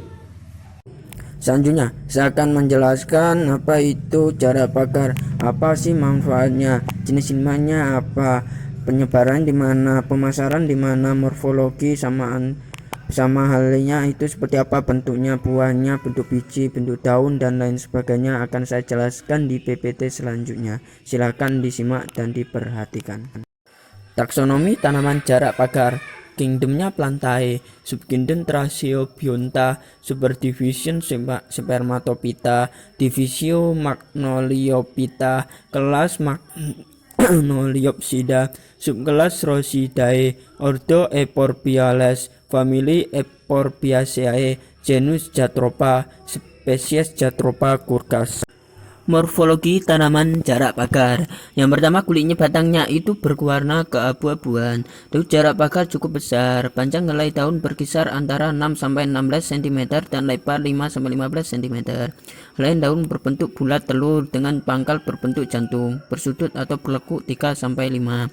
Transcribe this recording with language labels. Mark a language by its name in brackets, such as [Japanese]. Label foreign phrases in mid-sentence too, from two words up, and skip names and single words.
[Indonesian] Selanjutnya, saya akan menjelaskan apa itu jarak pagar, apa sih manfaatnya, jenis ilmiahnya apa, penyebaran di mana, pemasaran di mana, morfologi sama halnya itu seperti apa, bentuknya, buahnya, bentuk biji, bentuk daun dan lain sebagainya akan saya jelaskan di PPT selanjutnya. Silakan disimak dan diperhatikan. Taksonomi tanaman jarak pagar. Kingdomnya Plantae, subkingdom Thraseobionta, superdivision Spermatophyta, divisio Magnoliophyta, kelas Magnoliopsida, subkelas Rhosidae, ordo Euphorbales, famili Euphorbiaceae, genus Jatropha, spesies Jatropha curcas. Morfologi tanaman jarak pagar. Yang pertama, kulitnya batangnya itu berwarna keabu-abuan. Terus jarak pagar cukup besar. Panjang helai daun berkisar antara 6-16 cm dan lebar 5-15 cm. Helai daun berbentuk bulat telur dengan pangkal berbentuk jantung, bersudut atau berlekuk 3-5.